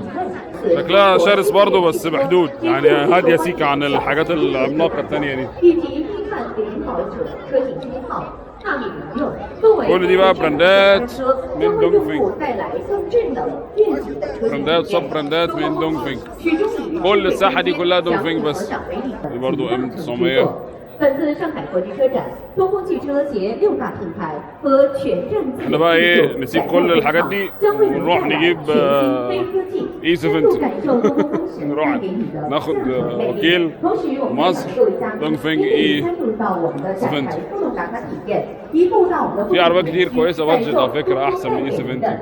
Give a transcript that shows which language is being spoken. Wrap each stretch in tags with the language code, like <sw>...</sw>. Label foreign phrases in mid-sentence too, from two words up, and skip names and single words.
<ar>شكلها شرس برضه بس بحدود، يعني هاديه سيكه عن الحاجات العملاقه الثانيه دي. كل دي بقى براندات من دونج فينج، براندات صب براندات من دونج فينج. كل الساحه دي كلها دونج فينج بس. دي برضو ام 900.</ar> <zh>本次上海国际车展，东风汽车携6大品牌和全站自</zh> <ar>احنا بقى ايه نسيب كل الحاجات دي ونروح نجيب اي 70. نروح ناخد وكيل مصر دونج فينج اي 70. في عربيات كتير كويسه بادجت على فكره احسن من اي 70.</ar>